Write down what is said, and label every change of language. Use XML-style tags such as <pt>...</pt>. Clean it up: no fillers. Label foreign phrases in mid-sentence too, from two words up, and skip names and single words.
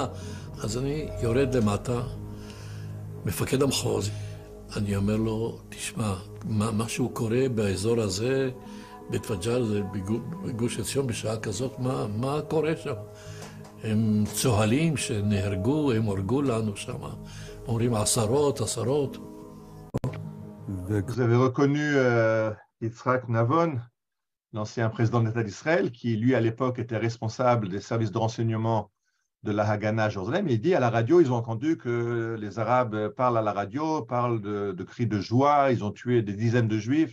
<he>אז אני יורד למטה, מפקד המחוז. אני אומר לו, תשמע, משהו קורה באזור הזה, בתווג'ל, בגוש עציון, בשעה כזאת, מה קורה שם? הם צוהלים שנהרגו, הם הורגו לנו שם. אומרים עשרות.</he> <fr>Vous avez reconnu Yitzhak Navon, l'ancien président de l'État d'Israël, qui lui à l'époque était responsable des services de renseignement de la Haganah à Jérusalem. Il dit à la radio, ils ont entendu que les Arabes parlent à la radio, parlent de cris de joie, ils ont tué des dizaines de Juifs.</fr>